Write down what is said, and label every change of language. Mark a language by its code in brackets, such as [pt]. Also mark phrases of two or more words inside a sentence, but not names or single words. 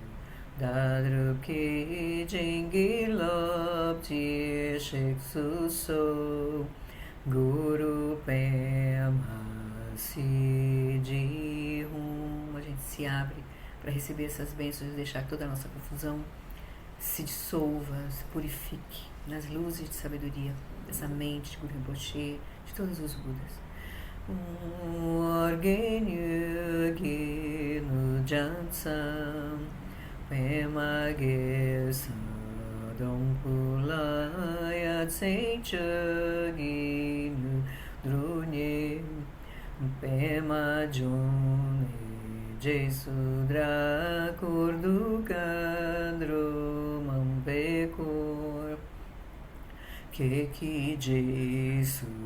[bo] བདག་སྒྲུབ་ཀྱི་བྱིན་གྱིས་བརླབ་ཕྱིར་གཤེགས་སུ་གསོལ་གུ་རུ་པདྨ་སིདྡྷི་ཧཱུྃ. [pt] A gente se abre para receber essas bênçãos e deixar que toda a nossa confusão se dissolva, se purifique nas luzes de sabedoria dessa mente de Guru Rinpoche, de todos os Budas. [bo] ཨོ་རྒྱན་ཡུལ་གྱི་ནུབ་བྱང་མཚམས་པདྨ་གེ་སར སྡོང་པོ་ལ་ཡ་མཚན་མཆོག་གི་དངོས་གྲུབ་བརྙེས་པདྨ་འབྱུང་གནས་ཞེས་སུ་གྲགས་འཁོར་དུ་མཁའ་འགྲོ་མང་པོས་བསྐོར་ཁྱེད་ཀྱི་རྗེས་སུ